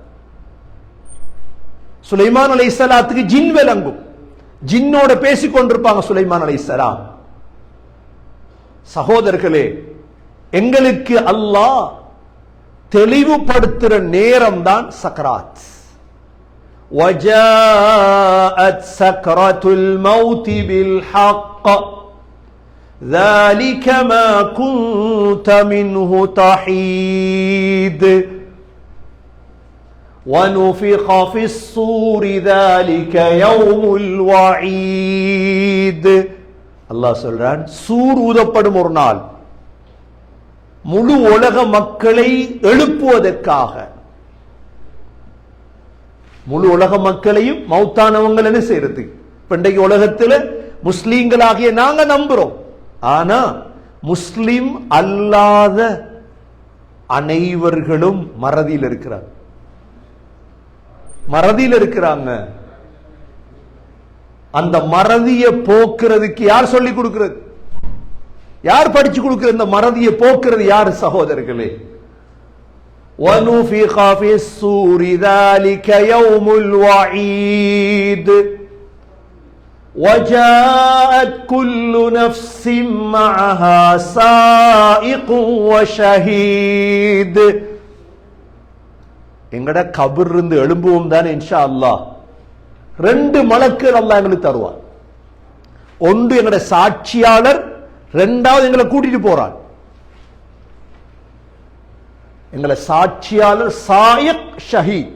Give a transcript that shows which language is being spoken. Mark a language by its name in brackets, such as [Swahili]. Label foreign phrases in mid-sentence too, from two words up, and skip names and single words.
[Tamil] சுலைமான் அலைஹிஸ்ஸலாத்துக்கு ஜின் விளங்கும், ஜின்னோட பேசிக் கொண்டிருப்பாங்க சுலைமான் அலைஹிஸ்ஸலாம். சகோதரர்களே, எங்களுக்கு அல்லாஹ் தெளிவுபடுத்துற நேரம் தான் சக்கராத். [Arabic] وَجَاءَتْ سَكْرَةُ الْمَوْتِ بِالْحَقِّ ذَلِكَ مَا كُنْتَ مِنْهُ تَحِيدُ وَنُفِخَ فِي الصُّورِ ذَلِكَ يَوْمُ الْوَعِيدِ. [Tamil] அல்லாஹ் சொல்றான், சூர் ஊதப்படும் ஒரு நாள், முழு உலக மக்களை எழுப்புவதற்காக. முழு உலக மக்களையும் மௌத்தானவங்கள் என்ன செய்யறது? இன்றைக்கு உலகத்தில் முஸ்லீம்களாகிய நாங்க நம்புறோம், ஆனா முஸ்லிம் அல்லாத அனைவர்களும் மறதியில் இருக்கிறார், மறதியில் இருக்கிறாங்க. அந்த மறதியை போக்குறதுக்கு யார் சொல்லிக் கொடுக்கிறது? யார் படிச்சு கொடுக்கிறது? இந்த மறதியை போக்குறது யார் சகோதரர்களே? [Arabic] وَنُفِخَ فِي الصُّورِ ذَلِكَ يَوْمُ الْوَعِيدِ وَجَاءَتْ كُلُّ نَفْسٍ مَعَهَا سَائِقٌ وَشَهِيدٌ. [Tamil] எங்கட கபர் இருந்து எழும்புவோம் தானே [Arabic] إن شاء الله. [Tamil] ரெண்டு மலக்குகள் அல்லாஹ் எங்களுக்கு தருவார். ஒன்று எங்கட சாட்சியாளர், ரெண்டாவது எங்களை கூட்டிட்டு போறார். எங்களை சாட்சியாளர் [Arabic] سائق شهيد.